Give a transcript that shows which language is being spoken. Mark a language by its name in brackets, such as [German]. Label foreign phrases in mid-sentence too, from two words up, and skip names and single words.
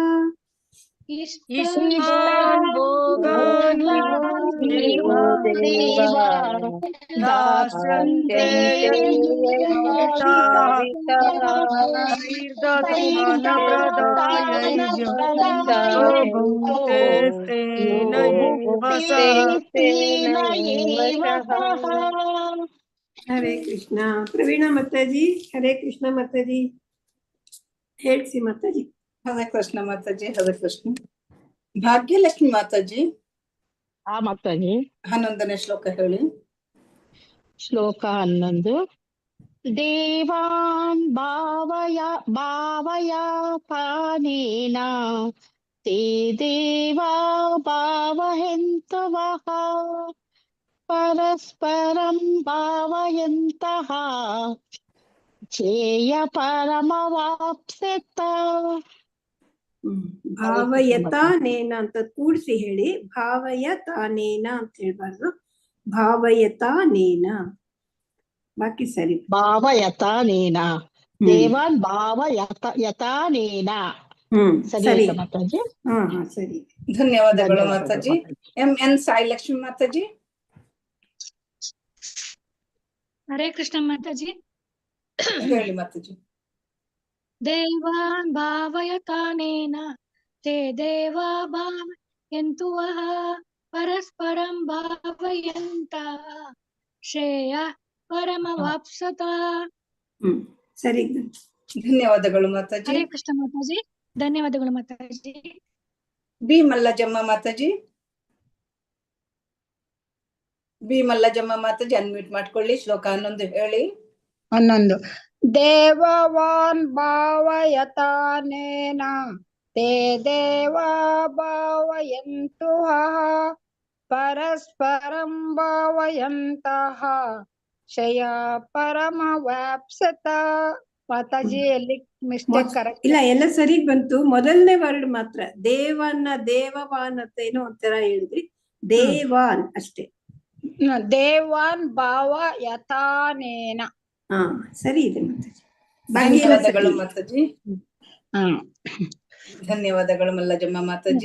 [Sanskrit] इष्टान् भोगानि वो देवा दास्यन्ते यज्ञभाविताः तैर्दत्तानप्रदायैभ्यो यो भुङ्क्ते स्तेन एव सः [Kannada] हरे कृष्ण प्रवीणा माताजी हरे कृष्ण माताजी ಹೇಳ್ಸಿ ಮಾತಾಜಿ ಹರೇ ಕೃಷ್ಣ ಮಾತಾಜಿ ಹರೇ ಕೃಷ್ಣ ಭಾಗ್ಯಲಕ್ಷ್ಮಿ ಮಾತಾಜಿ ಮಾತಾಜಿ 11ನೇ ಶ್ಲೋಕ ಹೇಳಿ [Sanskrit] ಶ್ಲೋಕ 11 ದೇವಾನ್ ಭಾವಯಾಪಾನೇನ ತೇ ದೇವಾ ಭಾವಯಂತವಃ ಪರಸ್ಪರಂ ಭಾವಯಂತಃ ಛೇಯ ಪರಮವಾಪ್ಸ್ಯತ [Kannada] ಭಾವಯತಾನೇನ ಅಂತ ಕೂಡಿಸಿ ಹೇಳಿ ಭಾವಯತಾನೇನ ಅಂತ ಹೇಳ್ಬಾರ್ದು ಭಾವಯತಾನೇನ ಬಾಕಿ ಸರಿ [Sanskrit] ಭಾವಯತಾನೇನ ದೇವಾನ್ ಭಾವಯತಾನೇನ [Kannada] ಸರಿ ಮಾತಾಜಿ ಹಾ ಸರಿ ಧನ್ಯವಾದಗಳು ಮಾತಾಜಿ ಎನ್ ಸಾಯಿ ಲಕ್ಷ್ಮಿ ಮಾತಾಜಿ ಹರೇ ಕೃಷ್ಣ ಮಾತಾಜಿ ಹೇಳಿ ಮಾತಾಜಿ [Sanskrit] ದೇವಾನ್ ಭಾವಯತಾನೇನ ತೇ ದೇವಾ ಭಾವಯಂತು ವಃ ಪರಸ್ಪರಂ ಭಾವಯಂತಃ ಶ್ರೇಯ ಪರಮವಾಪ್ಸ್ಯತ [Kannada] ಸರಿ ಧನ್ಯವಾದಗಳು ಮಾತಾಜಿ ಹರೇ ಕೃಷ್ಣ ಮಾತಾಜಿ ಧನ್ಯವಾದಗಳು ಮಾತಾಜಿ ಬಿ ಮಲ್ಲಜಮ್ಮ ಮಾತಾಜಿ ಅನ್ಮ್ಯೂಟ್ ಮಾಡ್ಕೊಳ್ಳಿ ಶ್ಲೋಕ 11 ಹೇಳಿ [Sanskrit] 11 ದೇವವಾನ್ ಭಾವಯತಾನೇನ ತೇ ದೇವಾ ಭಾವಯಂತು ಪರಸ್ಪರಂ ಭಾವಯಂತಃ ಶ್ರೇಯ ಪರಮವಾಪ್ಸ್ಯತ [Kannada] ಮಾತಾಜಿ ಎಲ್ಲಿ [English] mistake correct [Kannada] ಇಲ್ಲ ಎಲ್ಲ ಸರಿ ಬಂತು ಮೊದಲನೇ ವರ್ಡ್ ಮಾತ್ರ ದೇವನ್ನ ದೇವವಾನ್ ಅಂತ ಏನೋ ಒಂಥರ ಹೇಳಿದ್ರಿ ದೇವಾನ್ ಅಷ್ಟೇ [Sanskrit] ದೇವಾನ್ ಭಾವಯತಾನೇನ [Kannada] ಹಾ ಸರಿ ಇದೆ ಧನ್ಯವಾದಗಳು ಮಾತಾಜಿ ಧನ್ಯವಾದಗಳು ಮಲ್ಲಜಮ್ಮ ಮಾತಾಜಿ